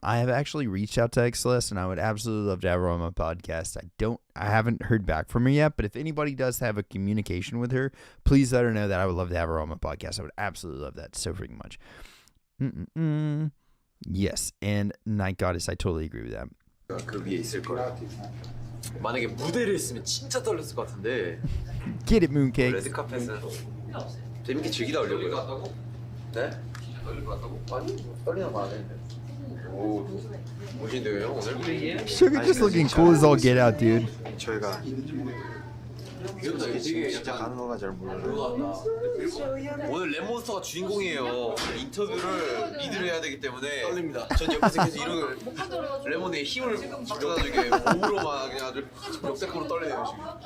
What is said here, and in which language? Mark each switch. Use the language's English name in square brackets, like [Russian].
[English] I have actually reached out to XLS and I would absolutely love to have her on my podcast. I haven't heard back from her yet, but if anybody does have a communication with her, please let her know that I would love to have her on my podcast. I would absolutely love that so freaking much. Yes, and Night Goddess, I totally agree with that. [Korean] 그 위에 있을 거예요. 만약에 무대를 했으면 진짜 떨렸을 것 같은데. [English] Get it, Mooncake. [Korean] 레드카펫은 재밌게 즐기다 오려고요. 네? 떨릴 것 같다고? 아니, 떨리는 거 안 했는데. 오, 멋진데요, 형 오늘? [English] Suga just looking cool as all get out, dude. [Korean] 저희가 진짜 가는 거가 잘 몰라요. 오늘 랩몬스터가 주인공이에요. 인터뷰를 리드를 해야 되기 때문에 떨립니다. 전 옆에서 계속 이런 레몬의 힘을 줘가지고 몸으로만 그냥 아주 역대급으로 떨리네요 지금.